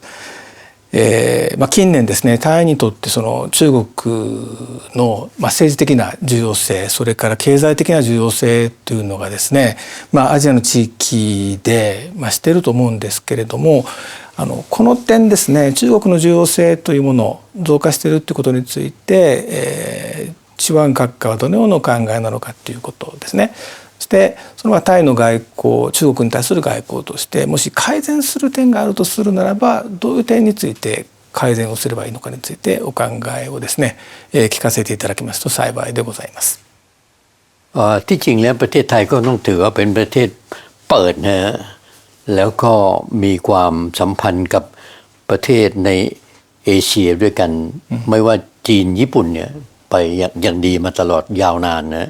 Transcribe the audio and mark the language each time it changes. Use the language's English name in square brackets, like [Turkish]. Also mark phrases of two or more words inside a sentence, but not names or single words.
[Japanese] 近年ですね、タイにとってその中国の政治的な重要性、それから経済的な重要性というのがですね、アジアの地域で増していると思うんですけれども、この点ですね、中国の重要性というもの増加しているということについて、チュアン閣下はどのようなお考えなのかということですね。そしてそのタイの外交、中国に対する外交としてもし改善する点があるとするならば、どういう点について改善をすればいいのかについてお考えをですね、聞かせていただきますと幸いでございます。 [Thai] ที่จริงแล้วประเทศไทยก็ต้องถือว่าเป็นประเทศเปิดนะแล้วก็มีความสัมพันธ์กับประเทศในเอเชียด้วยกันไม่ว่าจีนญี่ปุ่นเนี่ยไปอย่างดีมาตลอดยาวนานนะ